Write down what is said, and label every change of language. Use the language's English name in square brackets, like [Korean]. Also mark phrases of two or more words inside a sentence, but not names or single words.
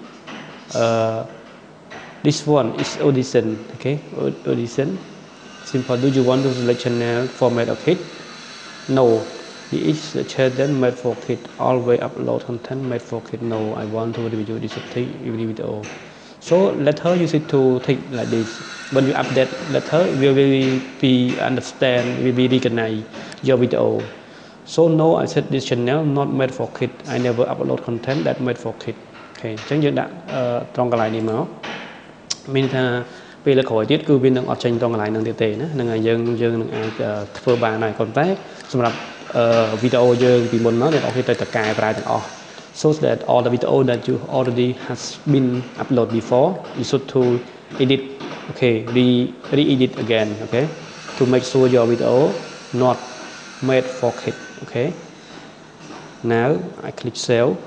[English] this one is audition okay audition simple do you want to select channel format of kid no this is the channel made for kid always upload content made for kid no I want to review this every video so later you need to take like this when you update later we will be understand we will recognize your video so no I said this channel not made for kid I never upload content that made for kid okay [Khmer] អញ្ចឹងយើងដាក់ត្រង់កន្លែងនេះមកមានថាពេល ក្រោយទៀតគឺវានឹងអត់ចេញត្រង់កន្លែងហ្នឹងទៀតទេណាហ្នឹងហើយយើងនឹងអាចធ្វើបានហើយប៉ុន្តែសម្រាប់វីដេអូយើងពីមុនមកអ្នកនរគ្នាត្រូវតែកែប្រែទាំងអស់ [English] so that all the video that you already has been upload before you should to edit okay re-edit again okay to make sure your video not made for kid okay now I click save